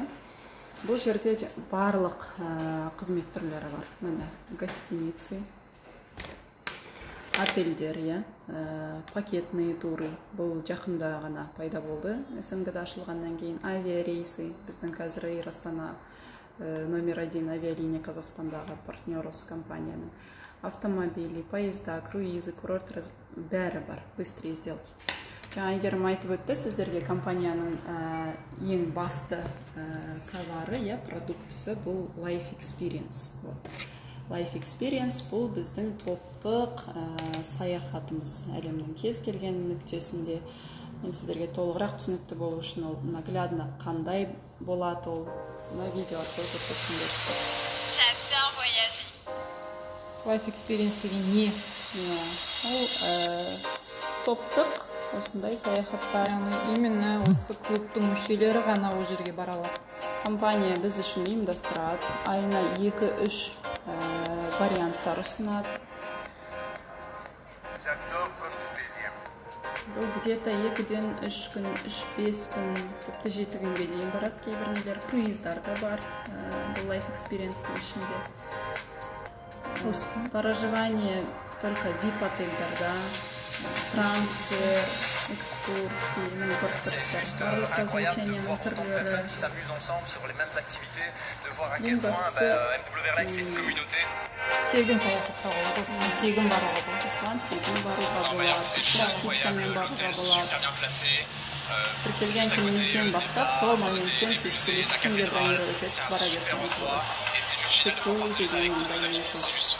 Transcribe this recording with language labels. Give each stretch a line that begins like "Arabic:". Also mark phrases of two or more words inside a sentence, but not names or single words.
Kazakh: Бұл жерде барлық қызмет түрлері бар. Міне, гостиницы, отельдер,
Russian: пакетные туры.
Kazakh: Бұл жақында ғана пайда болды. СНГ-да ашылғаннан кейін авиарейсы. Біздің қазір Эйр Астана номер 1 авиалиния Қазақстандағы партнеры с компанияның.
Russian: Автомобили, поезда, круизы,
Kazakh: курорт бәрі бар.
Russian: Быстрые сделки.
Kazakh: Жаңа Айгерім айтып өтті, сіздерге компанияның ең басты товары, продуктысы бұл Life Experience. Life Experience бұл біздің топтық саяхатымыз. Әлемнің кез келген нүктесінде мен сіздерге толығырақ түсінікті болу үшін ол наглядно қандай болады ол видео арқылы көрсеткендер.
French: J'adore voyager.
Kazakh: Life Experience деген не? Ол топтық осындай саяхаттар. Именно осы клубтың мүшелері ғана ол жерге бара алады. Компания біз үшін ұйымдастырады. Айына 2-3 варианттар ұсынады.
French: J'adore prendre du plaisir.
Kazakh: Бұл где-то 2-ден 3 күн, 3-5 күн, тіпті 7 күнге дейін барады. Кейбір нелер круиздар да бар. Бұл Life Experience-тің ішінде.
Russian: Проживание только VIP отельдарда, трансфер, экскурсии,
French: C'est incroyable de voir autant de personnes qui s'amusent ensemble sur les mêmes activités, de voir à quel point MWR Life c'est une communauté.
Kazakh: Тегін саяхатқа болады, осыған тегін баруға болады. Осыған тегін баруға болады, скидкамен баруға болады. Тіркелген күніңізден бастап, сол моменттен сіз келесі күнге бронировать етіп бара берсеңіз болады. Күту деген ондай не жоқ.